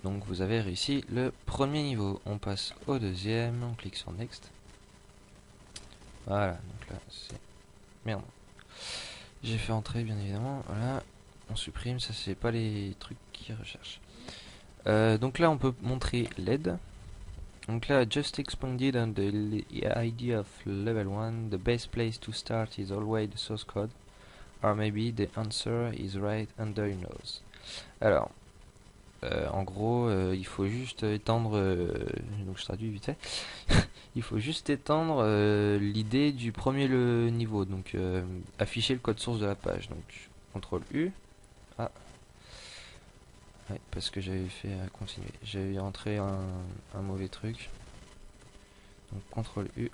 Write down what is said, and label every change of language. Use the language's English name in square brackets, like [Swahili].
[French] Donc vous avez réussi le premier niveau. On passe au deuxième, on clique sur next. Voilà, donc là c'est... Merde. J'ai fait entrer bien évidemment, voilà. On supprime, ça c'est pas les trucs qui recherchent. Donc là on peut montrer l'aide. Donc là, [English] just expanded on the idea of level 1, the best place to start is always the source code, or maybe the answer is right under your nose. [French] Alors, en gros, il faut juste étendre, donc je traduis vite fait, il faut juste étendre l'idée du premier niveau, donc afficher le code source de la page. Donc, CTRL U, ah, ouais, parce que j'avais fait continuer, j'avais rentré un mauvais truc. Donc CTRL U.